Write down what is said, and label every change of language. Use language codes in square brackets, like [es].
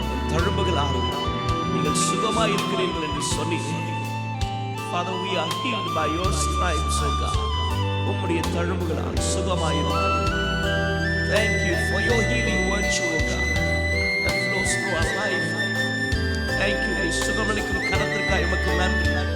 [ta] தழும்புகளால் நீங்கள் சுகமாய் இருக்கிறீர்கள் என்று சொன்னீர்கள். [en] Father, we are healed by your stripes, O God. [ta] உம்முடைய தழும்புகளால் சுகமாயிருக்கிறோம். [en] Thank you for your healing virtue, O God, that flows through our life. Thank you. [ta] நீ சுகமளிக்கும் கரத்திற்காக உமக்கு நன்றி.